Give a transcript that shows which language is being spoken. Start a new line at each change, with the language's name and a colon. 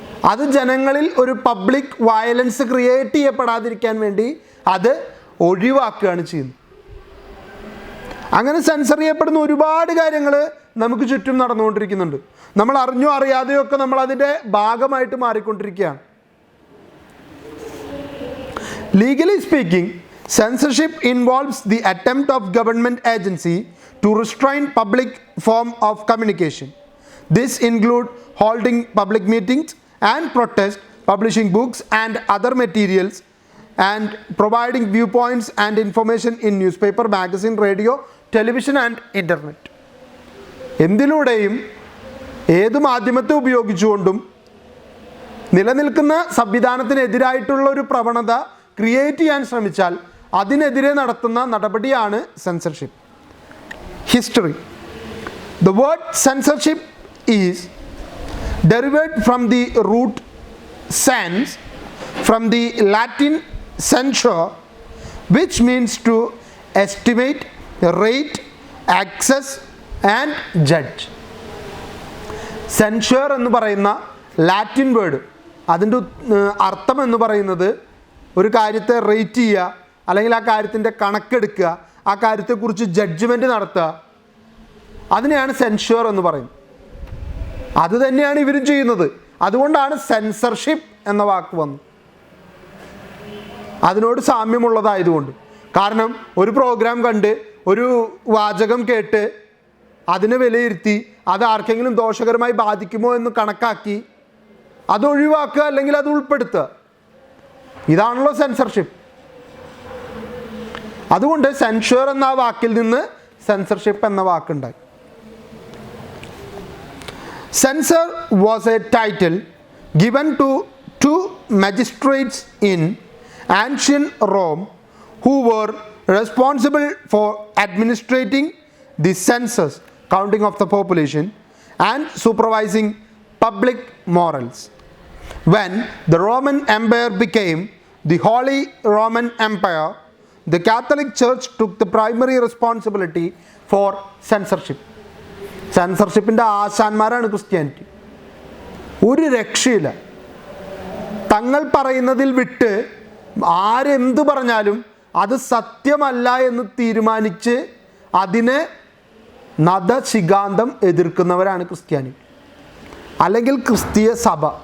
Malayalam: അത് ജനങ്ങളിൽ ഒരു പബ്ലിക് വയലൻസ് ക്രിയേറ്റ് ചെയ്യപ്പെടാതിരിക്കാൻ വേണ്ടി അത് ഒഴിവാക്കുകയാണ് ചെയ്യുന്നത്. അങ്ങനെ സെൻസർ ചെയ്യപ്പെടുന്ന ഒരുപാട് കാര്യങ്ങൾ നമുക്ക് ചുറ്റും നടന്നുകൊണ്ടിരിക്കുന്നുണ്ട്. നമ്മൾ അറിഞ്ഞോ അറിയാതെയോ ഒക്കെ നമ്മൾ അതിൻ്റെ ഭാഗമായിട്ട് മാറിക്കൊണ്ടിരിക്കുകയാണ്.
English: Legally speaking, censorship involves the attempt of government agency to restrain public form of communication. This include holding public meetings and protest, publishing books and other materials, and providing viewpoints and information in newspaper, magazine, radio, television and internet.
Malayalam: എന്തിലൂടെയും ഏത് മാധ്യമത്തെ ഉപയോഗിച്ചുകൊണ്ടും നിലനിൽക്കുന്ന സംവിധാനത്തിനെതിരായിട്ടുള്ള ഒരു പ്രവണത create ചെയ്യാൻ ശ്രമിച്ചാൽ അതിനെതിരെ നടത്തുന്ന നടപടിയാണ് censorship. History.
English: The word censorship is derived from the root cens, from the Latin censure, which means to estimate, rate, access and judge.
Malayalam: Censure എന്ന് പറയുന്ന ലാറ്റിൻ വേർഡ്, അതിൻ്റെ അർത്ഥം എന്ന് പറയുന്നത് ഒരു കാര്യത്തെ റേറ്റ് ചെയ്യുക, അല്ലെങ്കിൽ ആ കാര്യത്തിൻ്റെ കണക്കെടുക്കുക, ആ കാര്യത്തെക്കുറിച്ച് ജഡ്ജ്മെൻറ്റ് നടത്തുക, അതിനെയാണ് സെൻഷർ എന്ന് പറയുന്നത്. അത് തന്നെയാണ് ഇവരും ചെയ്യുന്നത്. അതുകൊണ്ടാണ് സെൻസർഷിപ്പ് എന്ന വാക്ക് വന്നത്, അതിനോട് സാമ്യമുള്ളതായതുകൊണ്ട്. കാരണം ഒരു പ്രോഗ്രാം കണ്ട് ഒരു വാചകം കേട്ട് അതിനെ വിലയിരുത്തി അത് ആർക്കെങ്കിലും ദോഷകരമായി ബാധിക്കുമോ എന്ന് കണക്കാക്കി അത് ഒഴിവാക്കുക അല്ലെങ്കിൽ അത് ഉൾപ്പെടുത്തുക, ഇതാണല്ലോ സെൻസർഷിപ്പ്. അതുകൊണ്ട് സെൻഷർ എന്ന വാക്കിൽ നിന്ന് സെൻസർഷിപ്പ് എന്ന വാക്കുണ്ടായി.
English: Censor was a title given to two magistrates in ancient Rome who were responsible for administrating the census, counting of the population, and supervising public morals. When the Roman Empire became the Holy Roman Empire, the Catholic Church took the primary responsibility for censorship.
Malayalam: സെൻസർഷിപ്പിൻ്റെ ആശാന്മാരാണ് Christianity. ഒരു രക്ഷയില്ല. തങ്ങൾ പറയുന്നതിൽ വിട്ട് ആരെന്ത് പറഞ്ഞാലും അത് സത്യമല്ല എന്ന് തീരുമാനിച്ച് അതിനെ നദശികാന്തം എതിർക്കുന്നവരാണ് ക്രിസ്ത്യാനി, അല്ലെങ്കിൽ ക്രിസ്തീയ സഭ.